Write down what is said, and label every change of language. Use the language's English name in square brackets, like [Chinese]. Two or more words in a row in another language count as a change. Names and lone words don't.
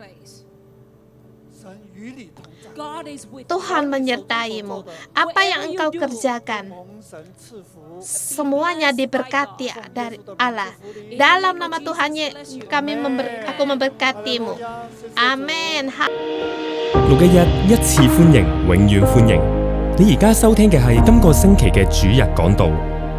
[Indonesian] Tuhan menyertai-mu. Apa yang engkau kerjakan, semuanya diberkati dari Allah. Dalam nama Tuhan aku memberkatimu. Amen. [Cantonese] 611一次歡迎，永遠歡迎。你而家收聽嘅係今個星期嘅主日講道。